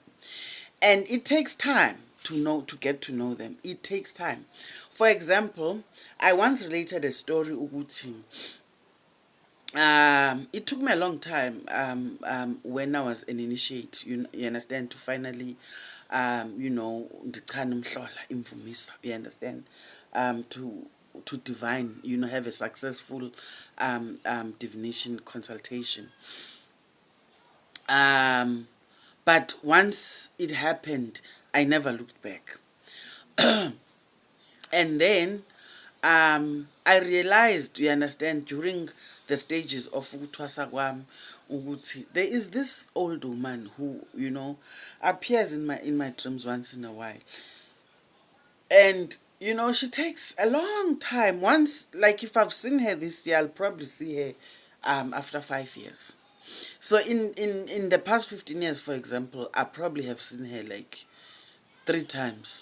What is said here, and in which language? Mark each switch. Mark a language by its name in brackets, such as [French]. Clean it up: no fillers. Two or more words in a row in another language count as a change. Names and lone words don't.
[English] And it takes time to get to know them. It takes time. For example, I once related a story, Uguti. It took me a long time when I was an initiate, you understand, to finally [Xhosa] ndichana umhlola imvumisa, [English] you understand. to divine, have a successful divination consultation. But once it happened, I never looked back. And then I realized, you understand, during the stages of [Zulu] ukuthwasa kwami ukuthi [English] there is this old woman who, appears in my dreams once in a while. And she takes a long time. Once, like, if I've seen her this year, I'll probably see her after 5 years. So in the past 15 years, for example, I probably have seen her like 3 times.